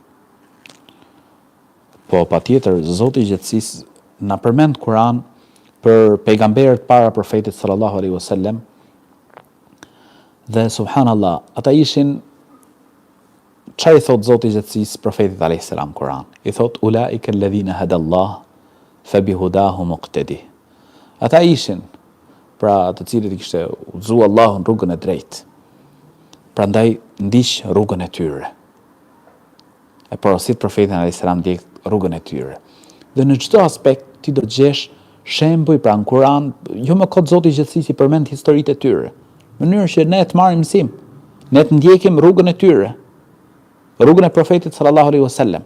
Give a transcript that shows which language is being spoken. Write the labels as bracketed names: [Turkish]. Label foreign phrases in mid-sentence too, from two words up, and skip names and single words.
[Albanian] Po, patjetër, Zoti i Gjatësisë na përmend Kur'an për pejgamberët para profetit [Arabic] صلى الله عليه وسلم. [Albanian] Dhe subhanallahu, ata ishin çfarë i thot Zoti i Gjatësisë profetit [Arabic] عليه السلام [Albanian] Kur'an? [Arabic] I thot أولئك الذين هدى الله فبهداهم مقتدي. [Albanian] Ata ishin pra të cilët i kishte udhëzuar Allahu në rrugën e drejtë. Prandaj ndiq rrugën e tyre. E porosit profetin [Arabic] عليه السلام [Albanian] ndjek rrugën e tyre. Dhe në çdo aspekt ti do të gjesh shembuj pra në Kur'an, jo më kot Zoti i Gjatësisë i përmend historitë e tyre, në mënyrë që ne të marrim mësim, ne të ndjekim rrugën e tyre, rrugën e profetit [Arabic] صلى الله عليه وسلم.